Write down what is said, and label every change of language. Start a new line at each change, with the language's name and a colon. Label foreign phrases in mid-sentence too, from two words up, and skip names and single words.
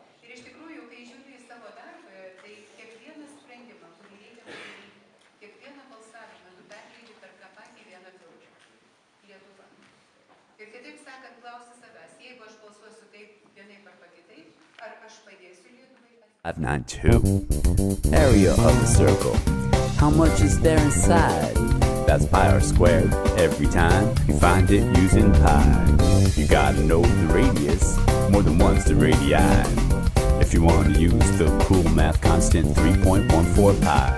Lithuanian: Ir iš tikrųjų, kai žiūriu į savo darbą, tai kiekvieną sprendimą, kurį reikia padaryti, kiekvieną balsavimą, tu perleidi per tą patį vieną žodžią. Lietuva. Ir kitaip sakant, klausi savęs, jeigu aš balsuosiu taip vienaip arba kitaip, ar aš padėsiu Lietuvai? 592.
English: Area of the circle. How much is there inside? That's pi r squared. Every time you find it using pi. You gotta know the radius. More than one's the radii. If you want to use the cool math constant 3.14 pi.